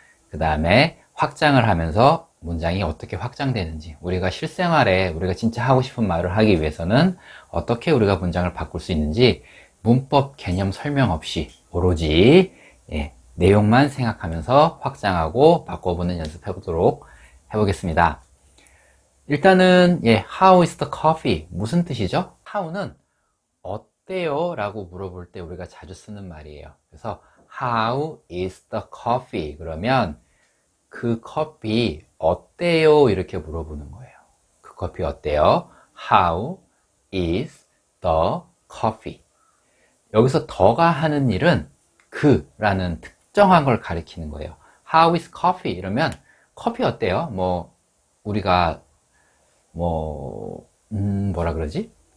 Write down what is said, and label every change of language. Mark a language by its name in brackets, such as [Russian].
[Korean] 그 다음에 확장을 하면서 문장이 어떻게 확장되는지, 우리가 실생활에 우리가 진짜 하고 싶은 말을 하기 위해서는 어떻게 우리가 문장을 바꿀 수 있는지 문법 개념 설명 없이 오로지 내용만 생각하면서 확장하고 바꿔보는 연습해 보도록 해보겠습니다. 일단은 [English] How is the coffee? [Korean] 무슨 뜻이죠? [English] How [Korean] 는 어때요? 라고 물어볼 때 우리가 자주 쓰는 말이에요. 그래서 [English] How is the coffee? [Korean] 그러면 그 커피 어때요? 이렇게 물어보는 거예요. 그 커피 어때요? [English] How is the coffee? [Korean] 여기서 더가 하는 일은 그라는 특정한 걸 가리키는 거예요. [English] How is coffee? [Korean] 이러면 커피 어때요? 우리가 뭐라 그러지?